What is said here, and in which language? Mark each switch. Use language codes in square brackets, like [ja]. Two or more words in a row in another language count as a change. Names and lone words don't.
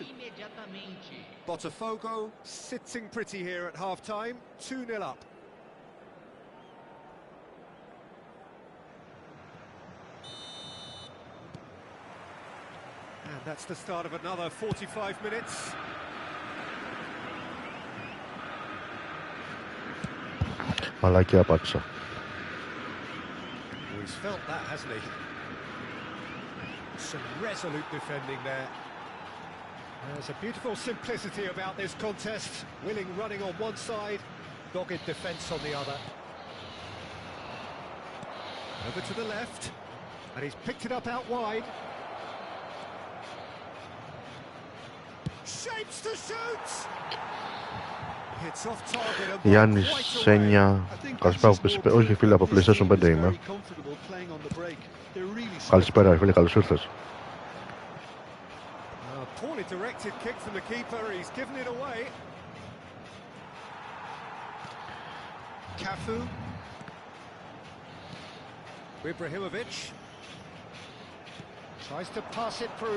[en] Botafogo sitting pretty here at half-time, 2-0 up. And that's the start of another 45 minutes. [el] Μαλακία πάτησα. [en] He's felt that, hasn't he? Some resolute defending there. There's a beautiful simplicity about this contest. Willing running on one side, dogged defence on the other. Over to the left, and he's picked it up out wide. Shapes to shoot! It's off target and Γιάννης quite away. 9. [el] Καλησπέρα από PlayStation. Όχι φίλε, από PlayStation 5 είμαι. Καλησπέρα φίλε, καλώς ήρθες. [en] Poorly directed kick from the keeper, he's given it away. Cafu. Ibrahimovic. Tries to pass it through.